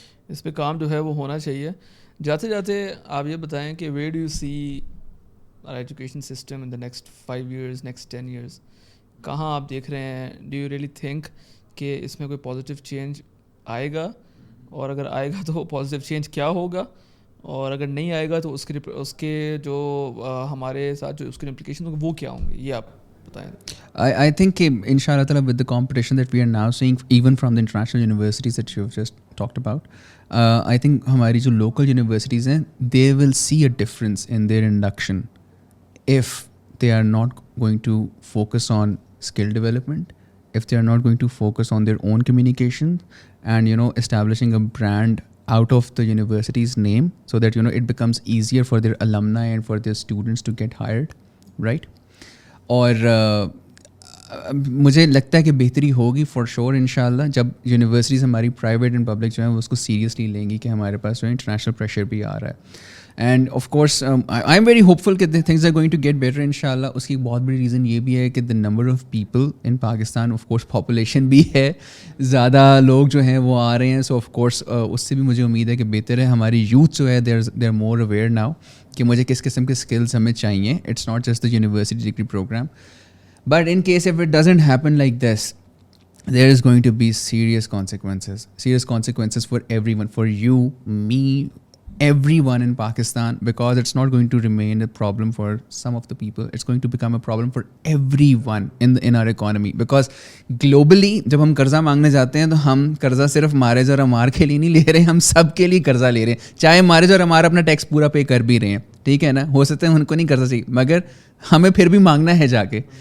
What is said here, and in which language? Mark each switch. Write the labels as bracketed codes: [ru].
[hi] इस पे काम जो है वो होना चाहिए. जाते जाते आप ये बताएं कि [en] Where do you see our education system in the next 5 years, next 10 years? [hi] कहाँ आप देख रहे हैं? [en] do you really think [hi] कि इसमें कोई पॉजिटिव चेंज आएगा, और अगर आएगा तो पॉजिटिव चेंज क्या होगा, और अगर नहीं आएगा तो उसके जो हमारे साथ जो उसके इम्प्लिकेशन होंगे वो क्या होंगे, ये आप बताएं. [en] I think inshallah ta'ala with the competition that we are now seeing even from the international universities that you've just talked about, I think [hi] हमारी जो [en] local universities हैं they will see a difference in their induction if they are not going to focus on skill development, if they are not going to focus on their own communication and establishing a brand out of the university's name so that it becomes easier for their alumni and for their students to get hired, right? [hi] और मुझे लगता है कि बेहतरी होगी [en] for sure [hi] इंशाल्लाह जब universities हमारी प्राइवेट एंड पब्लिक जो है वो उसको सीरियसली लेंगी कि हमारे पास जो है इंटरनेशनल प्रेशर भी आ रहा है. [en] And of course I am very hopeful कि things are going to get better इंशाल्लाह. [hi] उसकी एक बहुत बड़ी रीज़न ये भी है कि [en] the number of people in Pakistan, [hi] of course population भी है, ज़्यादा लोग जो हैं वो आ रहे हैं. सो ऑफ कोर्स उससे भी मुझे उम्मीद है कि बेहतर है. हमारी यूथ जो है [en] they are more aware now [hi] कि मुझे किस किस्म के स्किल्स हमें चाहिए. [en] It's not just the university degree program. But in case if it doesn't happen like this, there is going to be serious consequences for everyone, for you, me, everyone in Pakistan, because it's not going to remain a problem for some of the people. It's going to become a problem for everyone in our economy, because globally [hi] जब हम कर्जा मांगने जाते हैं तो हम कर्जा सिर्फ मारेज और अमार के लिए नहीं ले रहे हैं, हम सब के लिए कर्जा ले रहे हैं. चाहे मारेज और अमार अपना टैक्स पूरा पे कर भी रहे हैं, ठीक है ना, हो सकता है उनको नहीं कर्जा चाहिए मगर हमें फिर भी मांगना है जाके.